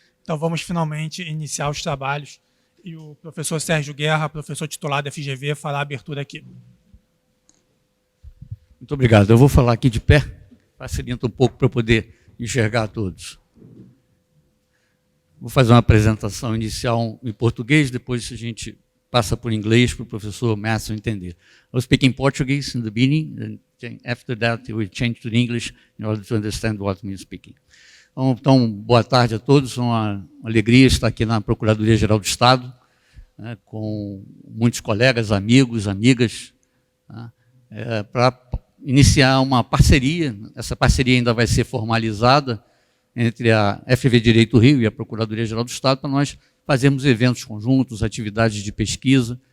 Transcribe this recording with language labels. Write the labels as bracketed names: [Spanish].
[Portuguese] Então vamos finalmente iniciar os trabalhos. E o professor Sérgio Guerra, professor titular da FGV, fará a abertura aqui. Muito obrigado. Eu vou falar aqui de pé, facilita um pouco para eu poder enxergar todos. Vou fazer uma apresentação inicial em português, depois a gente passa por inglês para o professor Matthew entender. [English] I'll speak in Portuguese in the beginning, and after that we change to English in order to understand what we're speaking. [Portuguese] Então, boa tarde a todos, uma alegria estar aqui na Procuradoria-Geral do Estado, né, com muitos colegas, amigos, amigas, né, para iniciar uma parceria. Essa parceria ainda vai ser formalizada entre a FGV Direito Rio e a Procuradoria-Geral do Estado, para nós fazermos eventos conjuntos, atividades de pesquisa.